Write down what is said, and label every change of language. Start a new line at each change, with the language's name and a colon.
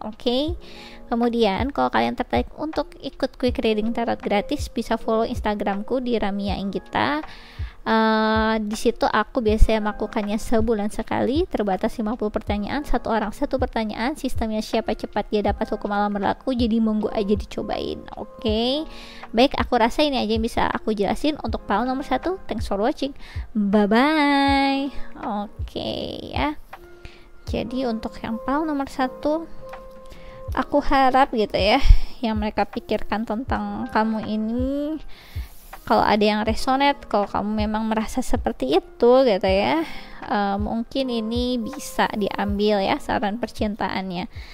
Indonesian: Oke, kemudian kalau kalian tertarik untuk ikut quick reading tarot gratis, bisa follow Instagramku di Ramia Inggita. Di situ aku biasanya melakukannya sebulan sekali, terbatas 50 pertanyaan, satu orang satu pertanyaan, sistemnya siapa cepat dia dapat hukum alam berlaku, jadi monggo aja dicobain. Oke, baik, aku rasa ini aja yang bisa aku jelasin untuk pile nomor 1.
English: Thanks for watching, bye bye.
Indonesian: Oke ya, jadi untuk yang pile nomor 1, aku harap gitu ya, yang mereka pikirkan tentang kamu ini, kalau ada yang resonate, kalau kamu memang merasa seperti itu gitu ya, mungkin ini bisa diambil ya saran percintaannya.